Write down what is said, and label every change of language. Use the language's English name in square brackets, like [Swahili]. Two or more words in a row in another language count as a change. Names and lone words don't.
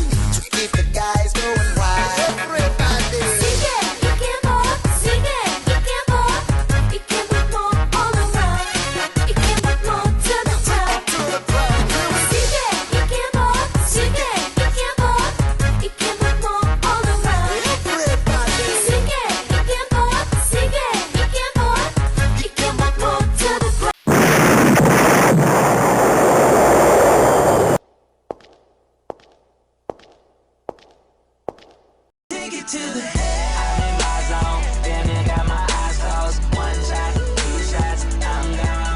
[English] You keep the guys going wild. Everybody. [Filipino] Sige, ikimot, sige, ikimot. Ikimot mo [English] all around. [Filipino] Ikimot mo [English] to the top. To the ground. [Filipino] Sige, ikimot, sige, ikimot. Ikimot mo [English] all around. Everybody. [Filipino] Sige, ikimot, sige, ikimot. Ikimot mo [English] to the ground. Take it to the head. I'm in my zone. Damn, you got my eyes closed. One shot, two shots, I'm gone.